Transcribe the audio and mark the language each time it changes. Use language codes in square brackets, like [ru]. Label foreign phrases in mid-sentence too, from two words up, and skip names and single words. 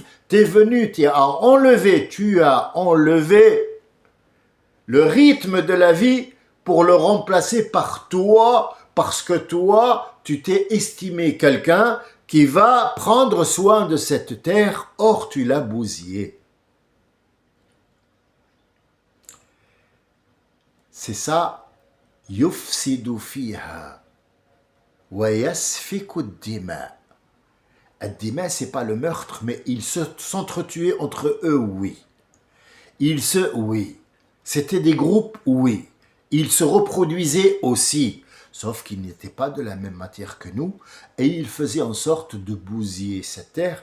[fr] Tu as enlevé le rythme de la vie pour le remplacer par toi, parce que toi, tu t'es estimé quelqu'un qui va prendre soin de cette terre, or tu l'as bousillée. C'est ça, [ar] يفسد فيها ويسفك الدماء. [fr] Ad-dima, c'est pas le meurtre, mais ils s'entretuaient entre eux, oui. Oui. C'était des groupes, oui. Ils se reproduisaient aussi, sauf qu'ils n'étaient pas de la même matière que nous, et ils faisaient en sorte de bousiller cette terre.